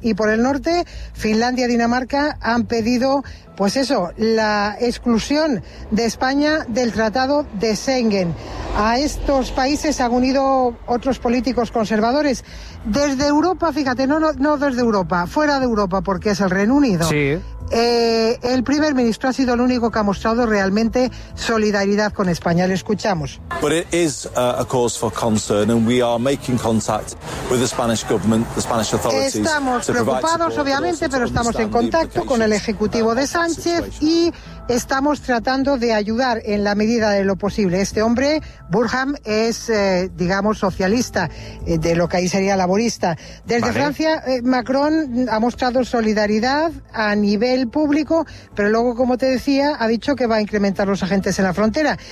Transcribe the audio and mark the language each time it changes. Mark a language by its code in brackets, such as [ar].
[es] Y por el norte, Finlandia y Dinamarca han pedido, pues eso, la exclusión de España del Tratado de Schengen. a estos países se han unido otros políticos conservadores. Desde Europa, fíjate, no desde Europa, fuera de Europa, porque es el Reino Unido. Sí. El primer ministro ha sido el único que ha mostrado realmente solidaridad con España. Le escuchamos. [en] But it is a cause for concern, and we are making contact with the Spanish government, the Spanish authorities. [es] Estamos preocupados, obviamente, pero estamos en contacto con el ejecutivo de Sánchez y estamos tratando de ayudar en la medida de lo posible. Este hombre, Burnham, es, digamos, socialista, de lo que ahí sería laborista. Desde vale. Francia, Macron ha mostrado solidaridad a nivel público, pero luego, como te decía, ha dicho que va a incrementar los agentes en la frontera.